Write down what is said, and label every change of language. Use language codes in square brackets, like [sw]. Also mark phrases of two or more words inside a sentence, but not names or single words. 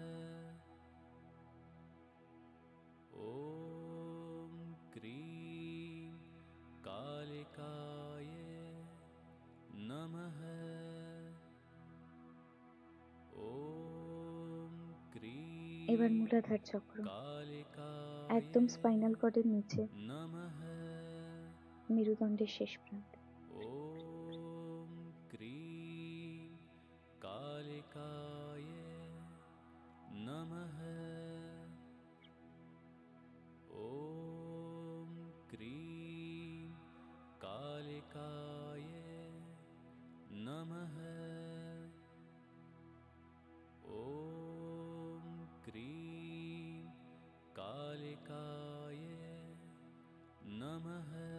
[sa] ॐ क्रीं कालिकाय नमः ॐ क्रीं [bn] এবার মূলাধার চক্র [sa] कालिकाय [bn] একদম [en] spinal cord-er [bn] নিচে [sa] नमः [bn] মেরুদণ্ডের শেষ প্রান্তে। [sa] ॐ क्रीं कालिकाय नमः ॐ क्रीं कालिकाय नमः ॐ क्रीं कालिकाय नमः